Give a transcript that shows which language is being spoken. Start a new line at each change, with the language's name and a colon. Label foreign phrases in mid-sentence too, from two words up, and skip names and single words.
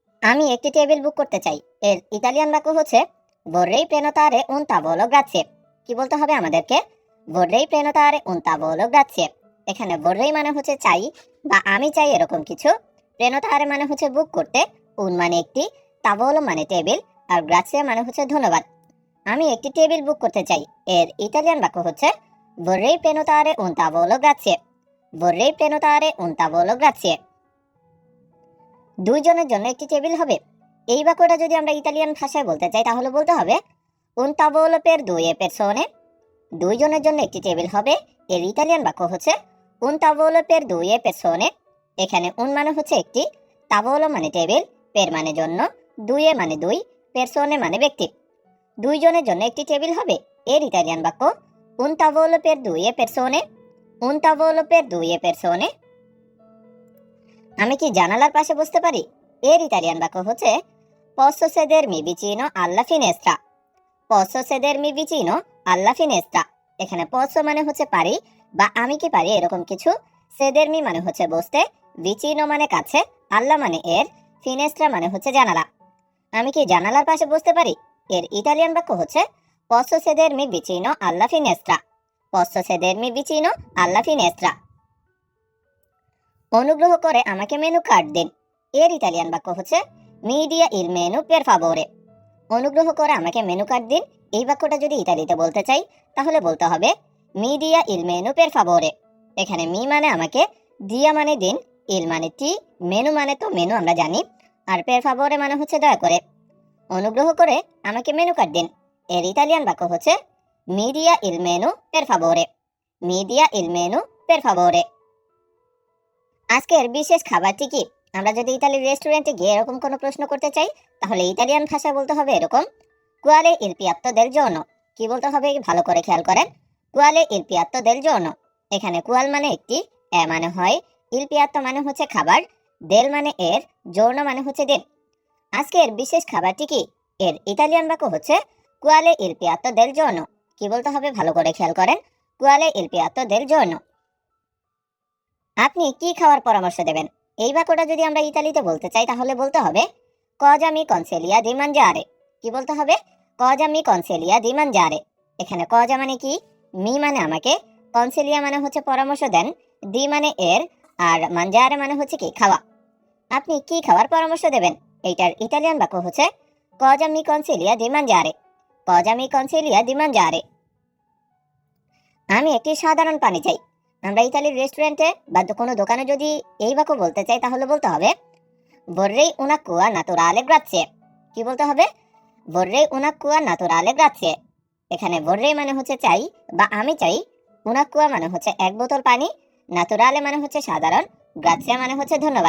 Bangla: আমি একটি টেবিল বুক করতে চাই। এর ইতালিয়ান বাক্য হচ্ছে
Italian: vorrei prenotare un tavolo grazie।
Bangla: কি বলতে হবে আমাদেরকে?
Italian: vorrei prenotare un tavolo grazie।
Bangla: এখানে vorrei মানে হচ্ছে চাই বা আমি চাই এরকম কিছু, prenotare মানে হচ্ছে বুক করতে, un মানে একটি, tavolo মানে টেবিল, আর grazie মানে হচ্ছে ধন্যবাদ। আমি একটি টেবিল বুক করতে চাই। এর ইতালিয়ান বাক্য হচ্ছে
Italian: vorrei prenotare un tavolo grazie। vorrei prenotare un tavolo grazie।
Bangla: দুইজনের জন্য একটি টেবিল হবে। এই বাক্যটা যদি আমরা ইতালিয়ান ভাষায় বলতে চাই তাহলে বলতে হবে
Italian: un tavolo per due persone।
Bangla: দুইজনের জন্য একটি টেবিল হবে। এর ইতালিয়ান বাক্য হচ্ছে
Italian: un tavolo per due persone।
Bangla: এখানে un মানে হচ্ছে একটি, tavolo মানে টেবিল, per মানে জন্য, due মানে দুই, persone মানে ব্যক্তি। দুইজনের জন্য একটি টেবিল হবে। এর ইতালিয়ান বাক্য
Italian: un tavolo per due persone। un tavolo per due persone।
Bangla: আমি কি জানালার পাশে বসতে পারি? এর ইতালিয়ান বাক্য হচ্ছে
Italian: posso sedermi vicino alla finestra। posso sedermi vicino alla finestra।
Bangla: এখানে posso মানে হচ্ছে পারি বা আমি কি পারি এরকম কিছু, sedermi মানে হচ্ছে বসতে, vicino মানে কাছে, alla মানে এর, finestra মানে হচ্ছে জানালা। আমি কি জানালার পাশে বসতে পারি? এর ইতালিয়ান বাক্য হচ্ছে
Italian: posso sedermi vicino alla finestra। posso sedermi vicino alla finestra।
Bangla: অনুগ্রহ করে আমাকে মেনু কার্ড দিন। এর ইতালিয়ান বাক্য হচ্ছে
Italian: mi dia il menu per favore।
Bangla: অনুগ্রহ করে আমাকে মেনু কার্ড দিন। এই বাক্যটা যদি ইতালিতে বলতে চাই তাহলে বলতে হবে
Italian: mi dia il menu per favore।
Bangla: এখানে মি মানে আমাকে, দিয়া মানে দিন, ইল মানে টি, মেনু মানে তো মেনু আমরা জানি, আর
Italian: per favore
Bangla: মানে হচ্ছে দয়া করে। অনুগ্রহ করে আমাকে মেনু কার্ড দিন। এর ইতালিয়ান বাক্য হচ্ছে
Italian: mi dia il menu per favore। mi dia il menu per favore।
Bangla: আজকের বিশেষ খাবারটি কি? আমরা যদি ইতালির রেস্টুরেন্টে গিয়ে এরকম কোনো প্রশ্ন করতে চাই তাহলে ইতালিয়ান ভাষায় বলতে হবে এরকম
Italian: quale il piatto del giorno।
Bangla: কি বলতে হবে ভালো করে খেয়াল করেন,
Italian: quale il piatto del giorno।
Bangla: এখানে qual মানে একটি, এ মানে হয়,
Italian: il piatto
Bangla: মানে হচ্ছে খাবার, del মানে এর, giorno মানে হচ্ছে দিন। আজকের বিশেষ খাবারটি কি? এর ইতালিয়ান বাক্য হচ্ছে
Italian: quale il piatto del giorno।
Bangla: কি বলতে হবে ভালো করে খেয়াল করেন,
Italian: quale il piatto del giorno।
Bangla: আপনি কি খাওয়ার পরামর্শ দেবেন? এই বাক্যটা যদি আমরা ইতালিতে বলতে চাই তাহলে বলতে হবে
Italian: cosa mi consiglia di mangiare।
Bangla: কি বলতে হবে?
Italian: cosa mi consiglia di mangiare।
Bangla: এখানে cosa মানে কি, মি মানে আমাকে, consiglia মানে হচ্ছে পরামর্শ দেন, দি মানে এর, আর mangiare মানে হচ্ছে কি খাওয়া। আপনি কি খাওয়ার পরামর্শ দেবেন? এইটার ইতালিয়ান বাক্য হচ্ছে
Italian: cosa mi consiglia di mangiare। cosa mi consiglia di mangiare।
Bangla: আমি একটি সাধারণ পানি চাই। আমরা ইতালির রেস্টুরেন্টে বা কোনো দোকানে যদি এই বাক্য বলতে চাই তাহলে বলতে হবে
Italian: vorrei un'acqua naturale grazie।
Bangla: কি বলতে হবে?
Italian: vorrei un'acqua naturale grazie।
Bangla: এখানে vorrei মানে হচ্ছে চাই বা আমি চাই, un'acqua মানে হচ্ছে এক বোতল পানি, naturale মানে হচ্ছে সাধারণ, grazie মানে হচ্ছে ধন্যবাদ।